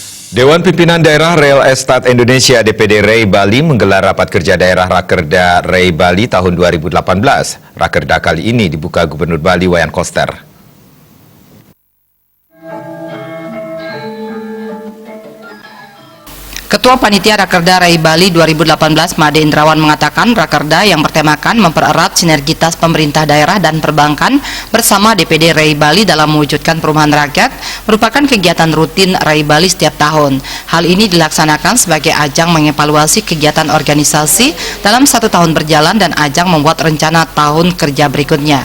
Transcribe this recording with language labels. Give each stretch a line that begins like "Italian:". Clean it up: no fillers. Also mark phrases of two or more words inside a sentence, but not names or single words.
Indonesian: Dewan Pimpinan Daerah Real Estate Indonesia DPD REI Bali menggelar rapat kerja daerah Rakerda REI Bali tahun 2018. Rakerda kali ini dibuka Gubernur Bali Wayan Koster. Ketua Panitia Rakerda REI Bali 2018 Made Indrawan mengatakan Rakerda yang bertemakan mempererat sinergitas pemerintah daerah dan perbankan bersama DPD REI Bali dalam mewujudkan perumahan rakyat merupakan kegiatan rutin REI Bali setiap tahun. Hal ini dilaksanakan sebagai ajang mengevaluasi kegiatan organisasi dalam 1 tahun berjalan dan ajang membuat rencana tahun kerja berikutnya.